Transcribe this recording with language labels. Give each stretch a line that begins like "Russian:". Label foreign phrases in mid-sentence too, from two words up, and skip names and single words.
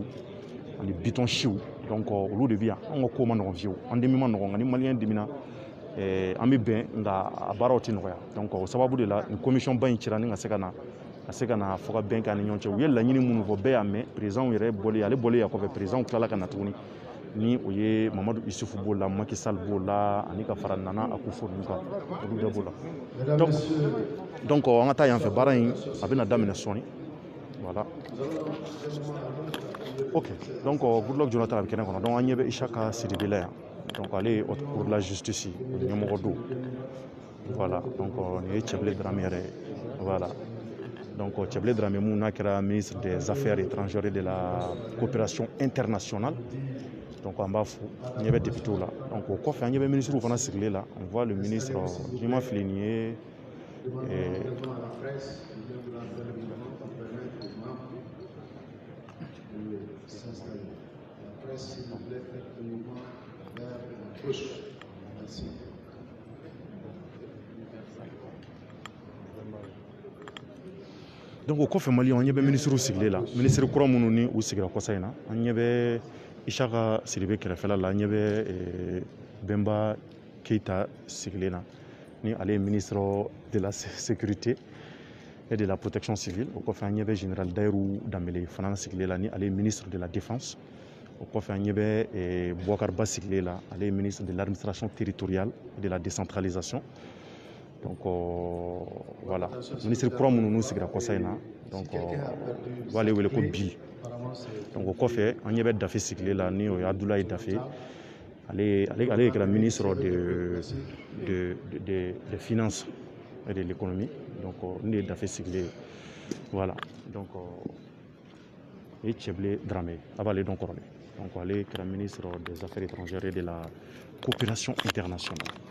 Bambara: ani Bitɔn siw donc olu de bɛ yan anw ka ko ma nɔgɔn fiyewu an dimi ma nɔgɔn nka ni maliyɛn dimina an bɛ bɛn nka a baaraw tɛ nɔgɔya donc o sababu de la nin commission ba in cira ni ka se ka na fɔ ka bɛn kɛ ani ɲɔgɔn cɛ u ye laɲini minnu fɔ bɛɛ y'a mɛn président yɛrɛ bɔlen ale bɔlen yan kɔfɛ président tilala ka na tuguni ni o ye Mamadu Isufu b'o la Macky Sall b'o la ani ka fara Nana Akufo ninnu kan olu bɛɛ b'o la donc an ka taa yan fɛ baara in a bɛna daminɛ sɔɔni voilà ok donc Goodluck Jonathan a bɛ kɛnɛ kɔnɔ donc an ɲɛ bɛ Isaka Sidibe la yan donc ale ye
French: haute cour de la justice
Bambara: ɲɛmɔgɔ don voilà donc nin ye Cɛbilen Dramé yɛrɛ ye voilà donc Cɛbilen Dramé mun n'a kɛra
French: ministre des affaires étrangères et de la coopération internationale
Bambara: donc an b'a fo an ɲɛ bɛ députéw la donc o kɔfɛ an ɲɛ bɛ ministrew fana sigilen la
French: on voit le ministre
Bambara: n'i ma fili nin ye donc o kɔfɛ Maliyɛnw an ɲɛ bɛ ministrew sigilen la ministre kura minnu ni u sigira kɔsa in na an ɲɛ bɛ Isaka Sidibe kɛrɛfɛla la an ɲɛ bɛ Bemba Keita sigilen na ni ale ye ministre
French: de la sécurité et de la protection civile
Bambara: o kɔfɛ an ɲɛ bɛ général Dayiru Danbele fana sigilen la ni ale ye
French: ministre de la défense
Bambara: o kɔfɛ an ɲɛ bɛ Boubacar Ba sigilen la ale ye
French: ministre de l'administration territoriale et de la décentralisation
Bambara: donc voilà ministre kura minnu n'u sigira kɔsa in na donc u b'ale wele ko Bill donc o kɔfɛ an ɲɛ bɛ Dafe sigilen la ni o ye Abdoulaye Dafe ale kɛra ministre
French: de finances et de l'économie
Bambara: donc ni de ye Dafe sigilen ye voilà donc o ye Cɛbilen Dramé a b'ale dɔn kɔrɔlen donc ale kɛra
French: ministre des affaires étrangères et de la coopération internationale.